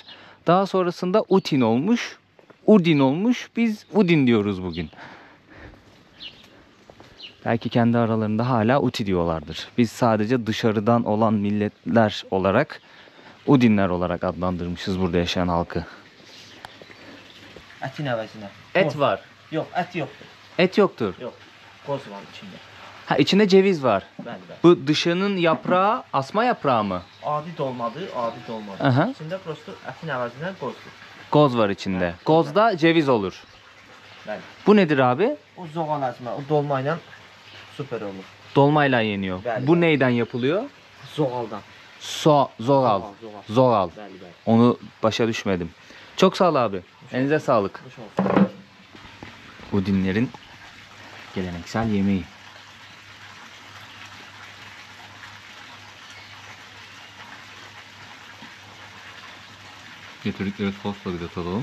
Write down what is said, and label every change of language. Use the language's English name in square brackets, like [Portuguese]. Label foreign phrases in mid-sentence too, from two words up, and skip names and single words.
[Turkish] Daha sonrasında Utin olmuş, Udin olmuş. Biz Udin diyoruz bugün. Belki kendi aralarında hala Uti diyorlardır. Biz sadece dışarıdan olan milletler olarak, Udinler olarak adlandırmışız burada yaşayan halkı. [Azerbaijani] Ətin əvəzinə. [Turkish] Et var. [Azerbaijani] Yox, ət yoxdur. [Turkish] Et yoktur. [Azerbaijani] Yox. Qoz var içində. [Turkish] Ha, içinde ceviz var. [Azerbaijani] Bəli, bəli. [Turkish] Bu dışının yaprağı asma yaprağı mı? [Azerbaijani] Adi dolmadır, adi dolmadır. Aha. İçində prosto ətin əvəzinə qozdur. [Turkish] Goz var içinde. Gozda ceviz olur. [Azerbaijani] Bəli. [Turkish] Bu nedir abi? [Azerbaijani] O zoğal əzmə, o dolma ilə süper olur. [Turkish] Dolmayla yeniyor. [Azerbaijani] Bəli, [Turkish] Bu [Azerbaijani] bəli. [Turkish] neyden yapılıyor? [Azerbaijani] Zoğaldan. Zoğal. Zoğal. Zoğal. Bəli, bəli. [Turkish] Onu başa düşmedim. Çok sağ ol abi. Elinize sağlık. [Azerbaijani] Xoş olsun. [Turkish] Bu dinlerin geleneksel yemeği. Getirdikleri sosla bir de tadalım.